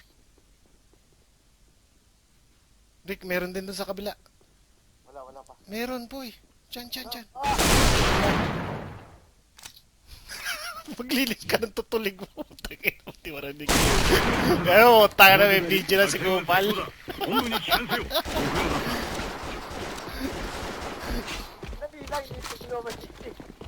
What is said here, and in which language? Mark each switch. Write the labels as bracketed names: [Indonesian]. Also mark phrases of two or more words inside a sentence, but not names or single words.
[Filipino] Rick, meron din dun sa kabila. Wala pa. Meron, boy. Diyan. Ah! Maglinis ka ng tutulig mo. Tangin mo, di marinig. Kaya tayo na, may video na si Kupal. [Japanese] 本部に帰還せよ。ご苦労だった。 [Filipino] Nabilang, ito kilometer 60.